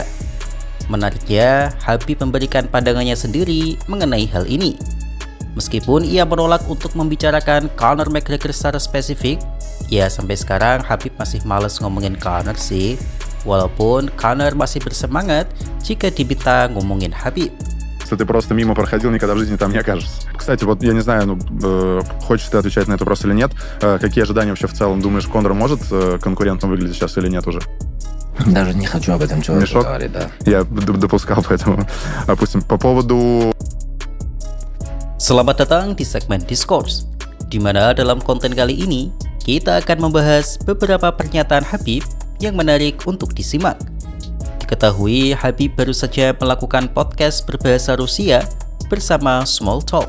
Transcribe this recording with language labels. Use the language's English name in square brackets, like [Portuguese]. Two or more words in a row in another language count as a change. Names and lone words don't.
[Indonesian] Menariknya, Khabib memberikan pandangannya sendiri mengenai hal ini. Meskipun ia menolak untuk membicarakan Conor McGregor secara spesifik, ya sampai sekarang Khabib masih males ngomongin Conor sih. Walaupun Conor masih bersemangat jika diminta ngomongin Khabib. [Russian] Если ты просто мимо проходил, никогда в жизни там не окажешься. Кстати, вот я не знаю, хочешь ты отвечать на это вопрос или нет. Какие ожидания вообще в целом? Думаешь, Конор может конкурентом выглядеть сейчас или нет уже? Даже не хочу об этом человеке говорить, да. Я допускал, поэтому опустим. По поводу... [Indonesian] Selamat datang di segmen Discourse, di mana dalam konten kali ini kita akan membahas beberapa pernyataan Khabib yang menarik untuk disimak. Diketahui Khabib baru saja melakukan podcast berbahasa Rusia bersama Small Talk.